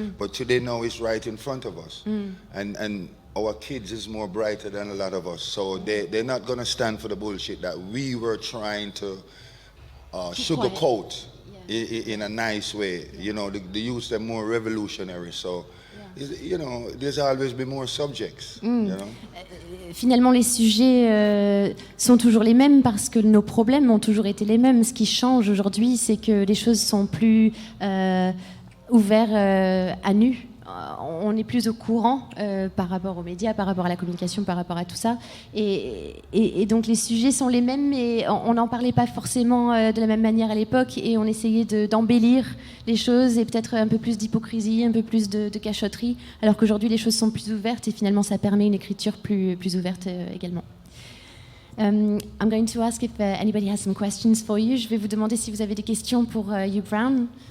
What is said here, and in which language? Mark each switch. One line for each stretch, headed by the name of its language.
English: But today now it's right in front of us. And our kids is more brighter than a lot of us. So they're not going to stand for the bullshit that we were trying to sugarcoat in a nice way. The youth, they're more revolutionary. So, there's always been more subjects.
French: Finalement, les sujets sont toujours les mêmes, parce que nos problèmes ont toujours été les mêmes. Ce qui change aujourd'hui, c'est que les choses sont plus ouvertes à nu. On est plus au courant par rapport aux médias, par rapport à la communication, par rapport à tout ça. Et donc les sujets sont les mêmes, mais on n'en parlait pas forcément de la même manière à l'époque, et on essayait d'embellir les choses, et peut-être un peu plus d'hypocrisie, un peu plus de cachotterie, alors qu'aujourd'hui les choses sont plus ouvertes, et finalement ça permet une écriture plus ouverte également.
English: I'm going to ask if anybody has some questions for you.
French: Je vais vous demander si vous avez des questions pour U Brown.